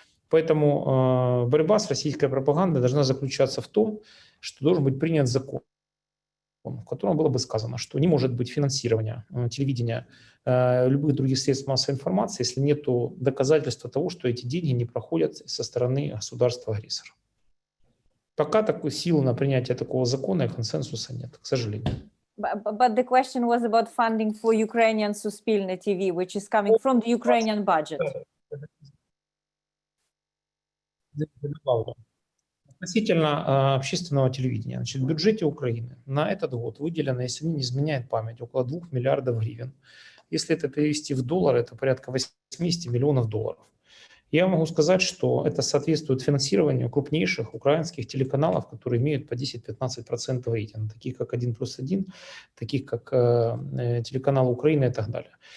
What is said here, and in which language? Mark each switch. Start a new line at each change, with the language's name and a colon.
Russian: Поэтому борьба с российской пропагандой должна заключаться в том, что должен быть принят закон, в котором было бы сказано, что не может быть финансирования телевидения, любых других средств массовой информации, если нет доказательства того, что эти деньги не проходят со стороны государства-агрессора. Пока такой силы на принятие такого закона и консенсуса нет, к сожалению.
English: But the question was about funding for Ukrainian Suspilne TV, which is coming from the Ukrainian budget.
Russian: Относительно общественного телевидения. Значит, в бюджете Украины на этот год выделено, если не изменяет память, около 2 миллиардов гривен. Если это перевести в доллары, это порядка 80 миллионов долларов. Я могу сказать, что это соответствует финансированию крупнейших украинских телеканалов, которые имеют по 10-15% рейтинга, таких как 1+1, таких как телеканал Украины и так далее.